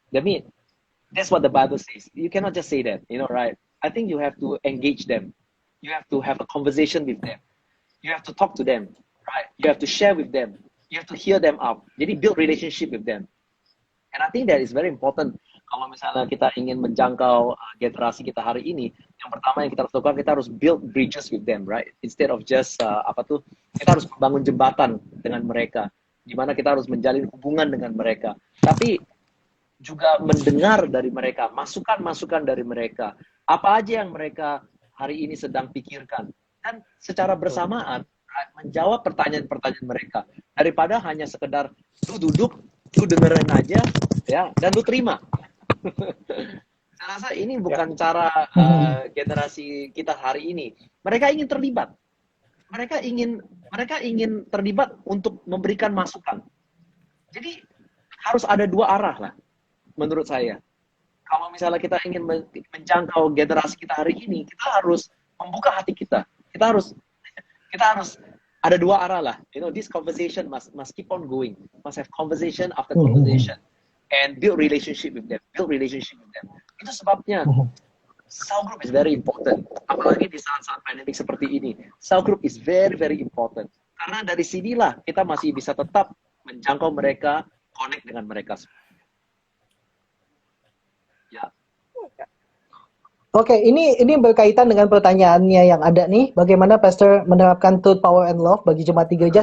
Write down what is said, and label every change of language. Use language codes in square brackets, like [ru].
[en] I mean, that's what the Bible says. You cannot just say that, you know, right? I think you have to engage them. You have to have a conversation with them. You have to talk to them, right? You have to share with them. You have to hear them out. Jadi build relationship with them. And I think that is very important. [id] Kalau misalnya kita ingin menjangkau generasi kita hari ini, yang pertama yang kita harus lakukan, kita harus [en] build bridges with them, right? Instead of just [id] kita harus membangun jembatan dengan mereka, di mana kita harus menjalin hubungan dengan mereka. Tapi juga mendengar dari mereka, masukan-masukan dari mereka. Apa aja yang mereka hari ini sedang pikirkan, dan secara bersamaan menjawab pertanyaan-pertanyaan mereka, daripada hanya sekedar lu duduk, lu dengerin aja, ya, dan lu terima. Saya rasa ini bukan cara generasi kita hari ini. Mereka ingin terlibat. Mereka ingin terlibat untuk memberikan masukan. Jadi harus ada dua arah lah, menurut saya. Kalau misalnya kita ingin menjangkau generasi kita hari ini, kita harus membuka hati kita. Kita harus ada dua arah lah. [en] You know, this conversation must keep on going. Must have conversation after conversation, and build relationship with them. [id] Itu sebabnya [en] cell group is very important. [id] Apalagi di saat-saat pandemic seperti ini, [en] cell group is very very important. [id] Karena dari sinilah kita masih bisa tetap menjangkau mereka, connect dengan mereka. Ya. Oke, ini berkaitan dengan pertanyaannya yang ada nih. Bagaimana Pastor menerapkan truth, power, and love bagi jemaat di gereja?